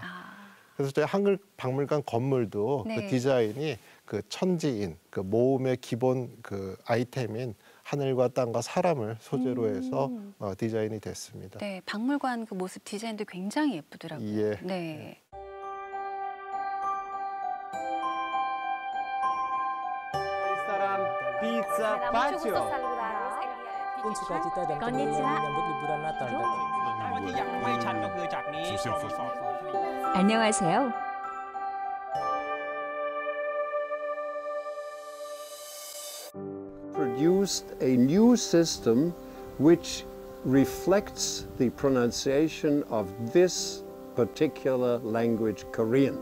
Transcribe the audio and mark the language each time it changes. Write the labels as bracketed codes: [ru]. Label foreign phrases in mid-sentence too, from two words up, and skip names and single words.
[ko] 아, 그래서 저희 한글박물관 건물도 네. 그 디자인이 그 천지인, 그 모음의 기본 그 아이템인 하늘과 땅과 사람을 소재로 해서 디자인이 됐습니다. 네, 박물관 그 모습 디자인도 굉장히 예쁘더라고요. 예. 네. [id] Restoran Pizza Pacio. pun sukacita dan Konnichiwa. kemeriahan menyambut liburan Natal datang. [th] ที่ยังไม่ชัดก็คือจากนี้เราตรวจสอบสวนคดี [ko] 안녕하세요. [en] Produced a new system which reflects the pronunciation of this particular language, Korean.